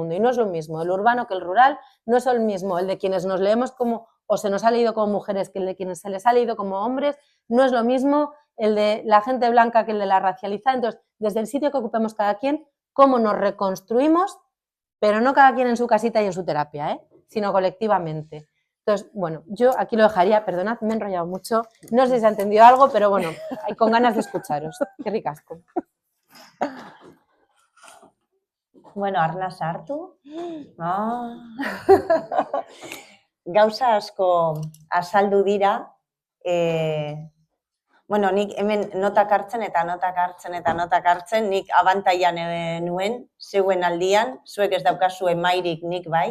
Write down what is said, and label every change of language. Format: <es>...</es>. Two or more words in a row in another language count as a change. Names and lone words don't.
<es>Y no es lo mismo el urbano que el rural, no es el mismo el de quienes nos leemos como, o se nos ha leído como mujeres que el de quienes se les ha leído como hombres, no es lo mismo el de la gente blanca que el de la racializada. Entonces, desde el sitio que ocupemos cada quien, cómo nos reconstruimos, pero no cada quien en su casita y en su terapia, sino colectivamente. Entonces, bueno, yo aquí lo dejaría, perdonad, me he enrollado mucho, no sé si se ha entendido algo, pero bueno, con ganas de escucharos. Qué ricasco.</es> <eu>Bueno, arna sartu. Gauza asko azaldu dira. Bueno, nik hemen notak hartzen eta notak hartzen eta notak hartzen, nik abantaian nuen, zeuen aldian, zuek ez daukazue mairik nik bai.</eu>